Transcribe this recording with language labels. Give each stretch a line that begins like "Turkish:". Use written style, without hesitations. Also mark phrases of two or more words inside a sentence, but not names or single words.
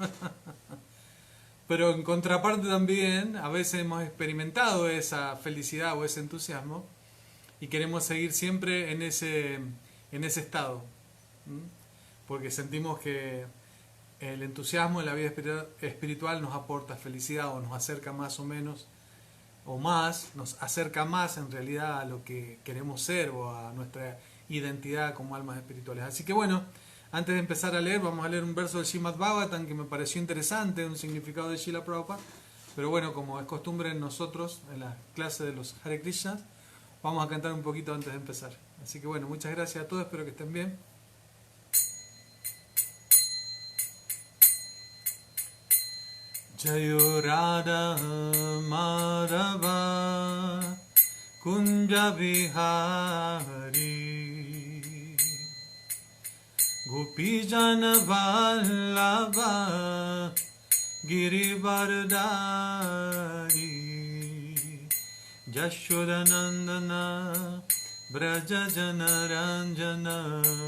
Spanish: Pero en contraparte también, a veces hemos experimentado esa felicidad o ese entusiasmo y queremos seguir siempre en ese estado, porque sentimos que el entusiasmo en la vida espiritual nos aporta felicidad o nos acerca más o menos o más, nos acerca más en realidad a lo que queremos ser o a nuestra identidad como almas espirituales. Así que bueno, antes de empezar a leer, vamos a leer un verso del Srimad Bhagavatam que me pareció interesante, un significado de Srila Prabhupada. Pero bueno, como es costumbre en nosotros, en la clase de los Hare Krishnas, vamos a cantar un poquito antes de empezar. Así que bueno, muchas gracias a todos, espero que estén bien.
Sanskrit: जयो राधा माधव कुञ्ज विहारी गोपीजन वल्लभ गिरिवरधारी यशोदानन्दन व्रज जनरञ्जन